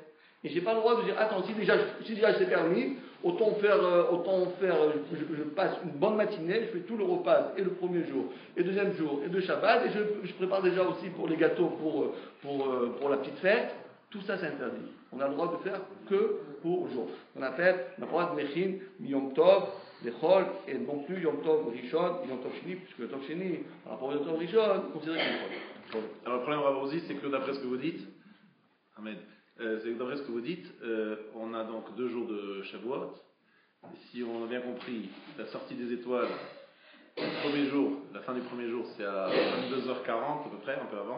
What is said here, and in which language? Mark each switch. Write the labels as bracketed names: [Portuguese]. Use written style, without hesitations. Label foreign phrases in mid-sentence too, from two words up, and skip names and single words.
[French] Et j'ai pas le droit de dire, attends, si déjà c'est permis, autant faire, je passe une bonne matinée, je fais tout le repas, et le premier jour, et le deuxième jour, et de Shabbat, et je prépare déjà aussi pour les gâteaux, pour la petite fête. Tout ça, c'est interdit. On a le droit de faire que pour le jour. On appelle, on a le droit de [Hebrew] מכין, יום טוב, לחול, [French] et non plus [Hebrew] יום טוב ראשון, יום טוב שני, [French] puisque [Hebrew] יום טוב שני, [French] par rapport à [Hebrew] יום טוב ראשון, [French] on considère qu'il est Alors le problème, Rav Rossi, c'est que d'après ce que vous dites, on a donc 2 jours de Shavuot. Et si on a bien compris, la sortie des étoiles, le premier jour, la fin du premier jour, c'est à 22h40 à peu près, un peu avant.